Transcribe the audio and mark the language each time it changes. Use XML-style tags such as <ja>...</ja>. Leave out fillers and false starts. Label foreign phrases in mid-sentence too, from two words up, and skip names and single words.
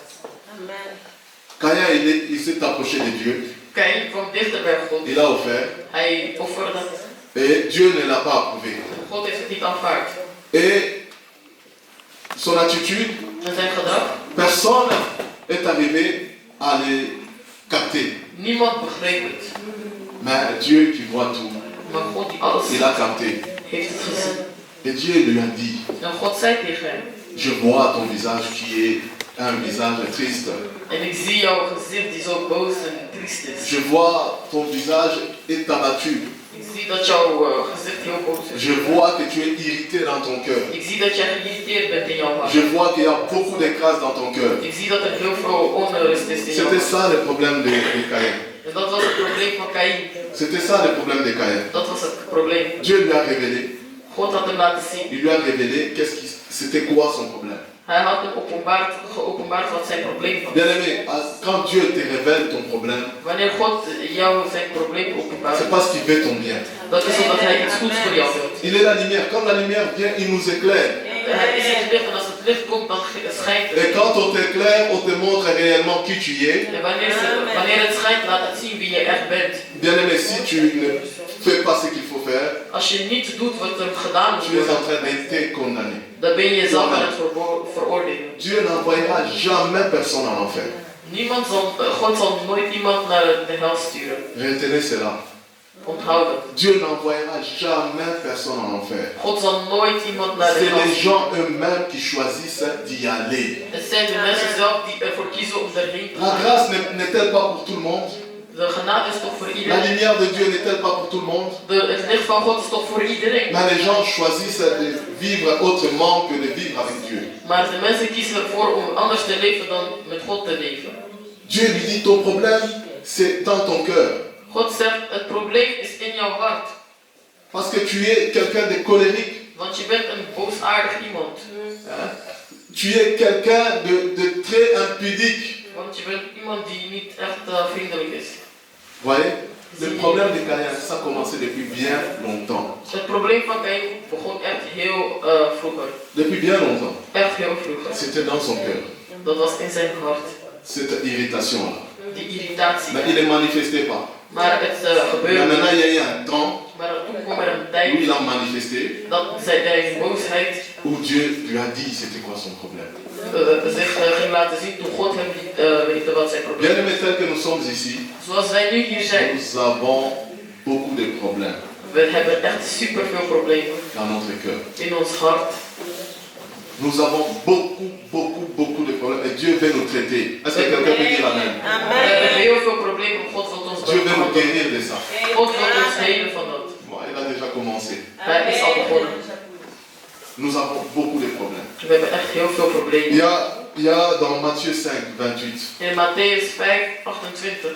<fr>Caïn, il s'est approché de Dieu.</fr> <nl>Kain kwam dichter bij God.</nl> <fr>Il a offert.</fr> <nl>Hij offerde.</nl> <fr>Et Dieu ne l'a pas approuvé.</fr> <nl>God heeft het niet aanvaard.</nl> <fr>Et son attitude,</fr> <nl>En zijn gedrag?</nl> <fr>personne est arrivé à le capter.</fr> <nl>Niemand begreep het.</nl> <fr>Mais Dieu qui voit tout,</fr> <nl>Maar God die alles</nl> <fr>il a capté.</fr> <nl>heeft het gezien.</nl> <fr>Et Dieu lui a dit,</fr> <nl>En God zei tegen hem.</nl> <fr>je vois ton visage qui est un visage triste.</fr> <nl>En ik zie jouw gezicht die zo boos en triest is.</nl> <fr>Je vois ton visage est abattu.</fr> <nl>Ik zie dat jouw gezicht heel boos is.</nl> <fr>Je vois que tu es irrité dans ton cœur.</fr> <nl>Ik zie dat jij geïrriteerd bent in jouw hart.</nl> <fr>Je vois qu'il y a beaucoup de crasse dans ton cœur.</fr> <nl>Ik zie dat er heel veel onrust is in jouw</nl> <fr>C'était</fr> <nl>hart.</nl> <fr>ça le problème de Caïn.</fr> <nl>En dat was het probleem van Caïn.</nl> <fr>C'était ça le problème de Caïn.</fr> <nl>Dat was het probleem.</nl> <fr>Dieu lui a révélé,</fr> <nl>God had hem laten zien.</nl> <fr>il lui a révélé c'était quoi son problème.</fr> <nl>Hij had hem geopenbaard wat zijn probleem was.</nl> <fr>Bien aimé, quand Dieu te révèle ton problème,</fr> <nl>Wanneer God jou zijn probleem openbaart,</nl> <fr>c'est parce qu'il veut ton bien.</fr> <nl>dat is omdat hij iets goeds voor jou wil.</nl> <fr>Il est la lumière. Quand la lumière vient, il nous éclaire.</fr> <nl>Hij is het licht en als het licht komt, dan schijnt</nl> <fr>Et</fr> <nl>het.</nl> <fr>quand on t'éclaire, on te montre réellement qui tu es.</fr> <nl>En wanneer het schijnt, laat het zien wie je echt bent.</nl> <fr>Bien aimé, si tu ne fais pas ce qu'il faut faire,</fr> <nl>Als je niet doet wat er gedaan moet</nl> <fr>tu es en</fr> <nl>worden,</nl> <fr>train d'être condamné.</fr> <nl>dan ben je jezelf aan het veroordelen.</nl> <fr>Dieu n'envoyera jamais personne en enfer.</fr> <nl>God zal nooit iemand naar de hel sturen.</nl> <fr>Retenez cela.</fr> <nl>Onthoud het.</nl> <fr>Dieu n'envoyera jamais personne en enfer.</fr> <nl>God zal nooit iemand naar de</nl> <fr>C'est</fr> <nl>hel</nl> <fr>les</fr> <nl>sturen.</nl> <fr>gens eux-mêmes qui choisissent d'y aller.</fr> <nl>Het zijn de mensen zelf die ervoor kiezen om daarheen te</nl> <fr>La</fr> <nl>gaan.</nl> <fr>grâce n'est-elle pas pour tout le monde?</fr> <nl>De genade is toch voor</nl> <fr>La</fr> <nl>iedereen?</nl> <fr>lumière de Dieu n'est-elle pas pour tout le monde?</fr> <nl>Het licht van God is toch voor iedereen?</nl> <fr>Mais les gens choisissent de vivre autrement que de vivre avec Dieu.</fr> <nl>Maar de mensen kiezen ervoor om anders te leven dan met God te leven.</nl> <fr>Dieu lui dit, ton problème, c'est dans ton cœur.</fr> <nl>God zegt, het probleem is in jouw hart.</nl> <fr>Parce que tu es quelqu'un de colérique.</fr> <nl>Want je bent een boosaardig iemand.</nl> <fr>Hein? Tu es quelqu'un de très impudique.</fr> <nl>Want je bent iemand die niet echt vriendelijk is.</nl> <fr>Voyez, le problème de Caïn, ça a commencé depuis bien longtemps.</fr> <nl>Het probleem van Caïn begon echt heel vroeger.</nl> <fr>Depuis bien longtemps.</fr> <nl>Echt heel vroeger.</nl> <fr>C'était dans son cœur.</fr> <nl>Dat was in zijn hart.</nl> <fr>Cette irritation-là.</fr> <nl>Die irritatie.</nl> <fr>Mais il ne manifestait pas.</fr> <nl>Maar het</nl> <fr>Mais</fr> <nl>gebeurde.</nl> <fr>maintenant, il y a eu un temps</fr> <nl>Maar toen kwam er een</nl> <fr>où</fr> <nl>tijd</nl> <fr>il a manifesté,</fr> <nl>dat zijn boosheid</nl> <fr>où Dieu lui a dit c'était quoi son problème.</fr> <nl>zich ging laten zien toen God hem liet weten wat zijn probleem</nl> <fr>Bien</fr> <nl>was.</nl> <fr>aimé, tel que nous sommes ici,</fr> <nl>Zoals wij nu hier zijn,</nl> <fr>nous avons beaucoup de problèmes</fr> <nl>we hebben echt super veel problemen</nl> <fr>dans notre cœur.</fr> <nl>in ons hart.</nl> <fr>Nous avons beaucoup de problèmes et Dieu veut nous traiter. Est-ce que quelqu'un peut dire Amen?</fr> <nl>We hebben heel veel problemen, God wil ons</nl> <fr>Dieu veut nous</fr> <nl>behandelen.</nl> <fr>guérir de ça.</fr> <nl>God wil ons helen van dat.</nl> <fr>Bon, il a déjà commencé.</fr> <nl>Hij is al begonnen.</nl> <fr>Nous avons beaucoup de problèmes.</fr> <nl>We hebben echt heel veel problemen.</nl> <fr>Il y a dans Matthieu 5, 28.</fr> <nl>In Matthäus 5, 28.</nl>